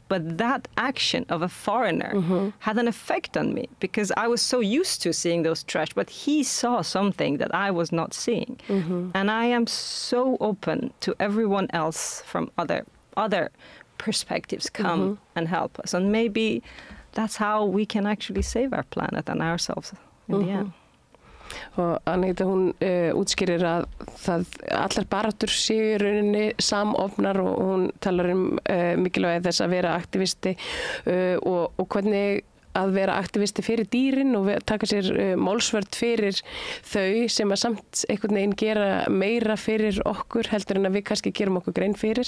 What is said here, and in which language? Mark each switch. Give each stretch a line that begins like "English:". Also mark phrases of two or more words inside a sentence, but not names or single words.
English: But that action of a foreigner had an effect on me, because I was so used to seeing those trash, but he saw something that I was not seeing. And I am so open to everyone else from other perspectives come and help us. And maybe that's how we can actually save our planet and ourselves in the end.
Icelandic: Og Agneta, hún útskýrir að allar baráttur séu í rauninni samofnar, og hún talar mikilvægi þess að vera aktivisti og hvernig að vera aktivisti fyrir dýrin og taka sér málsvörð fyrir þau sem að samt einhvern veginn gera meira fyrir okkur heldur en að við kannski gerum okkur grein fyrir.